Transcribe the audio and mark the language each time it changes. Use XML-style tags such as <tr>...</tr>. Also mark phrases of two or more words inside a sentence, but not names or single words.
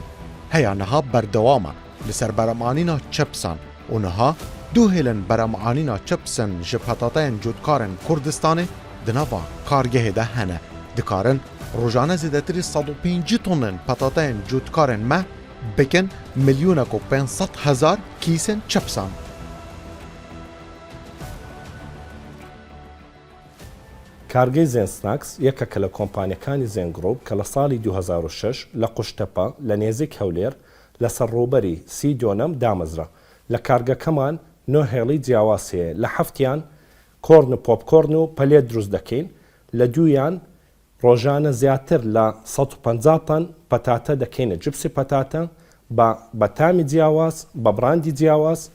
<ku>Heya niha berdewam e li ser beremanîna çipsan û niha du hêlin beremanîna çipsên ji petateyên cutkarên Kurdistanê di nava kargehê de hene. Dikarin rojane zêdetirî 150 tonên petateyên cutkarên me bikin milyonek û 500,000 kîsên çipsan.</ku> <ckb>کارگەی زێنسناکس یەکێکە لە کۆمپانیەکانی زێنگرۆپ کە لە ساڵی 2006 لە قوشتەپە لە نێزیک هەولێر لەسەر ڕووبەری 30 دۆنەم دامەزرا. لە کارگەکەمان 9 هێڵی جیاواز هەیە لە هەفتیان کۆرن و پۆپکۆرن و پەلێت دروست دەکەین لە دوویان ڕۆژانە زیاتر لە 150 تەن پەتاتە دەکەینە جبسی پەتاتە بە بەتامی جیاواز بە براندی جیاواز.</ckb>